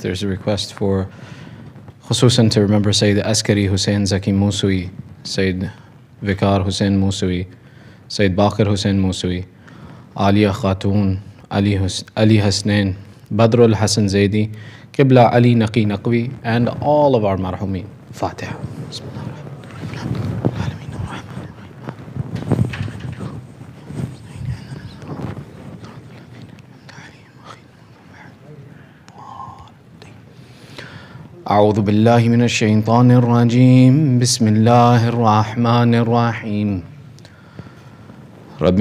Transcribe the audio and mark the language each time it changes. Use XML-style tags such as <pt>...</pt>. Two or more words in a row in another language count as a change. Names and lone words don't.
<en>There's a request for khususan to remember Sayyid Askari Hussain Zaki Muswi, Sayyid Vikar Hussain Muswi, Sayyid Baqir Hussain Muswi, Aliya Khatoon, Ali Hasnain, Badrul Hassan Zaidi, Qibla Ali Naqi Naqwi, and all of our marhumin. Fatiha.</en> <ar>أعوذ بالله من الشيطان الرجيم بسم الله الرحمن الرحيم ربي</ar>